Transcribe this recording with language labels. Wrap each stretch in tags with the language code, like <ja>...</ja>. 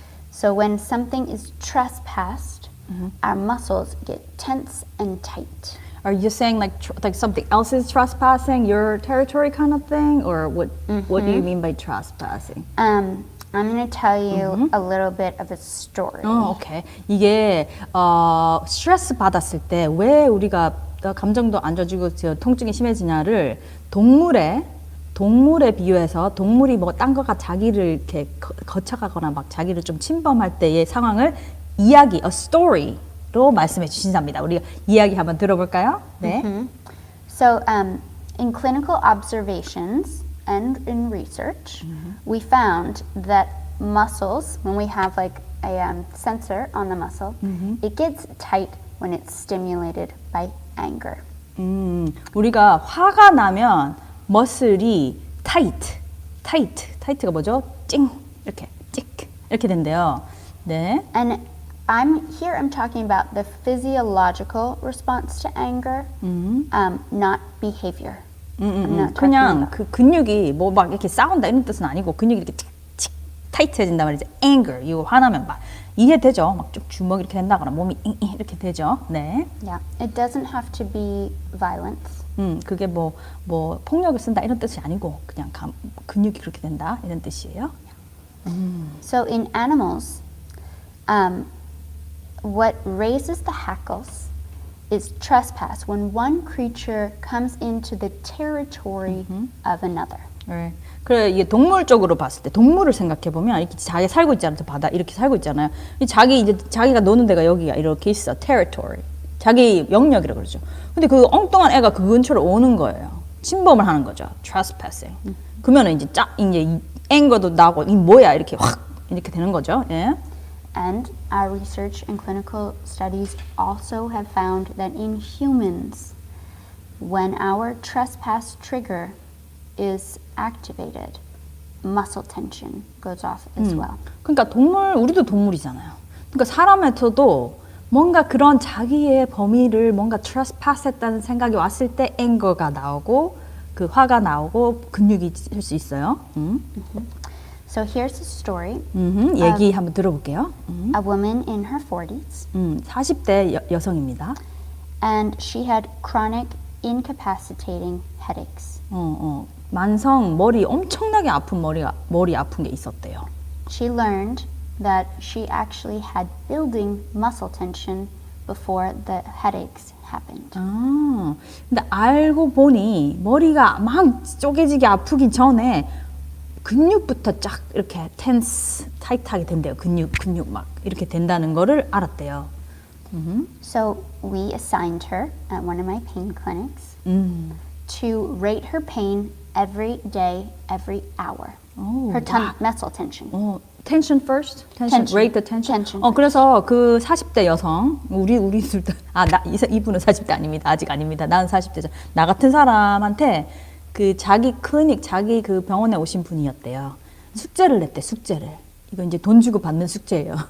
<en>So when something is trespassed, our muscles get tense and tight. Are you saying like something else is trespassing your territory kind of thing, or what do you mean by trespassing? I'm going to tell you a little bit of a story.</en> <ko>오케이. 이게 스트레스 받았을 때 왜 우리가 감정도 안 좋아지고 통증이 심해지냐를 동물에 비유해서 동물이 뭐 딴 거가 자기를 이렇게 거쳐가거나 막 자기를 좀 침범할 때의 상황을 이야기,</ko> <en>a story</en> <ko>로 말씀해 주신답니다. 우리가 이야기 한번 들어볼까요? 네.</ko> <en>So in clinical observations and in research, we found that muscles, when we have like a sensor on the muscle, it gets tight when it's stimulated by anger.</en> <ko>우리가 화가 나면 머슬이 타이트가 뭐죠? 찡 이렇게 된대요. 네.</ko> <en>And I'm talking about the physiological response to anger, not behavior.</en> <ko>그냥 그 근육이 뭐 막 이렇게 싸운다 이런 뜻은 아니고 근육이 이렇게 칙 타이트해진단 말이죠. anger 이거 화나면 막 이해되죠? 막 좀 주먹 이렇게 된다거나 몸이 이렇게 되죠. 네.</ko> <en>Yeah, it doesn't have to be violence.</en> <ko>그게 뭐 폭력을 쓴다 이런 뜻이 아니고 그냥 근육이 그렇게 된다 이런 뜻이에요.</ko> <en>So in animals, what raises the hackles is trespass when one creature comes into the territory of another.</en> <ko>네. 그래 이게 동물 쪽으로 봤을 때 동물을 생각해 보면 이렇게 자기 살고 있잖아요. 바다 이렇게 살고 있잖아요. 자기가 노는 데가 여기가 이렇게 있어.</ko> <en>territory.</en> <ko>자기 영역이라고 그러죠. 근데 그 엉뚱한 애가 그 근처로 오는 거예요. 침범을 하는 거죠. trespassing. 그러면은 이제 앵거도 나고 이 뭐야 이렇게 확 이렇게 되는 거죠. 예.</ko> <en>And our research and clinical studies also have found that in humans, when our trespass trigger is activated, muscle tension goes off as well.</en> <ko>그러니까 우리도 동물이잖아요. 그러니까 사람한테도 뭔가 그런 자기의 범위를 뭔가 trespass했다는 생각이 왔을 때 앵거가 나오고 그 화가 나오고 근육이 할 수 있어요.</ko> <en>So here's a story.</en> <ko>얘기 한번 들어볼게요.</ko> <en>A woman in her 40s.</en> <ko>40대 여성입니다.</ko> <en>And she had chronic incapacitating headaches.</en> <ko>만성 엄청나게 아픈 머리 아픈 게 있었대요.</ko> <en>She learned that she actually had building muscle tension before the headaches happened.</en> <ko>근데 알고 보니 머리가 막 쪼개지게 아프기 전에 근육부터 쫙 이렇게 타이트하게 된대요. 근육 막 이렇게 된다는 거를 알았대요.</ko> <en>So we assigned her at one of my pain clinics to rate her pain every day, every hour. Her muscle tension. Tension first? Rate the tension?</en> <ko>그래서 그 40대 여성, 우리들도, 이분은 40대 아닙니다. 아직 아닙니다. 나는 40대죠. 나 같은 사람한테 그 자기 그 병원에 오신 분이었대요. 숙제를 냈대, 숙제를. 이거 이제 돈 주고 받는 숙제예요.</ko>